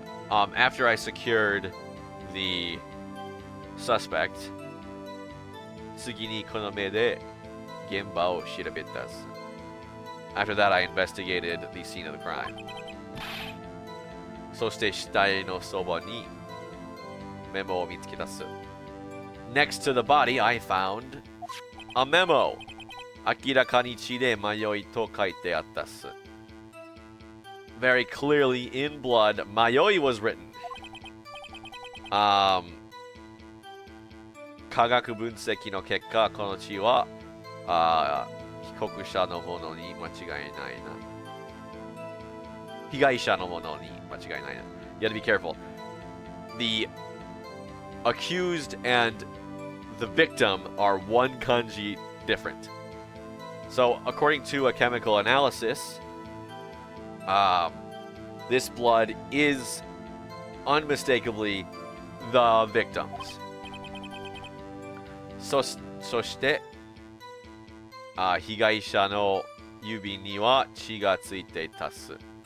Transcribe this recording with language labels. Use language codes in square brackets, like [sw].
[en] After I secured the suspect, [ja] 次にこの目で現場を調べたっす。 [en] After that, I investigated the scene of the crime. [ja] そして死体のそばにメモを見つけたっす。 [en] Next to the body, I found a memo. [ja] 明らかに血で迷いと書いてあったっす。 [en] Very clearly in blood, 迷い was written. [ja] 科学分析の結果、この血は被告者のものに間違いないな。被害者のものに間違いないな。 [en] You have to be careful. The accused and the victim are one kanji different. So, according to a chemical analysis, this blood is unmistakably the victim's. [ja] そして被害者の指には血がついていたっす。